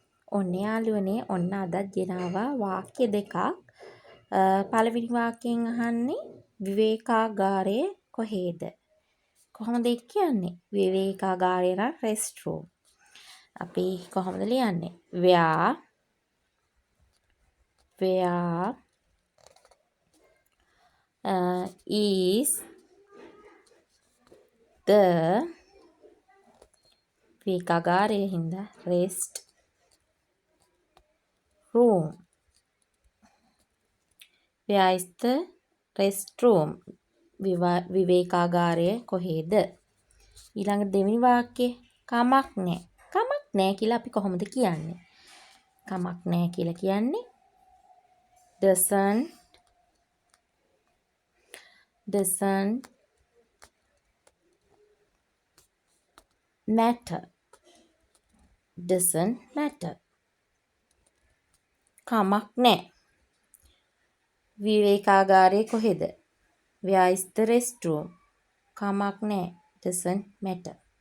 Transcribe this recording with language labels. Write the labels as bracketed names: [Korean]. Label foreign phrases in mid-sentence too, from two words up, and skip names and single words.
[Sinhala] ඔන්න යාළුවනේ ඔන්න අදත් ගෙනාවා වාක්‍ය දෙකක්. පළවෙනි වාක්‍යයෙන් අහන්නේ විවේකාගාරය කොහේද? කොහොමද ඒක කියන්නේ? විවේකාගාරය නම් restroom. අපි කොහොමද ලියන්නේ? [English] Where is the [Sinhala] විවේකාගාරය හින්දා [English] rest room. Where is the restroom? [Sinhala] විවේකාගාරය කොහේද? ඊළඟ දෙවෙනි වාක්‍යය කමක් නැහැ. කමක් නැහැ කියලා අපි කොහොමද කියන්නේ? කමක් නැහැ කියලා කියන්නේ [English] doesn't matter. Doesn't matter. [Sinhala] කමක් නැහැ. විවේකාගාරය කොහෙද? [English] Where is the restroom? [Sinhala] කමක් නැහැ. [English] Doesn't matter.